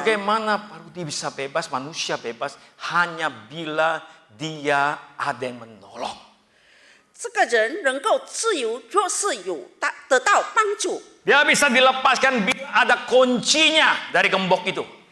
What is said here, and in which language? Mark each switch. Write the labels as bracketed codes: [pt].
[id] Bagaimana Parudi bisa bebas, manusia bebas hanya bila dia ada yang menolong. [zh] 这个人能够自由，若是得到帮助， [id] Dia bisa dilepaskan bila ada kuncinya dari gembok itu.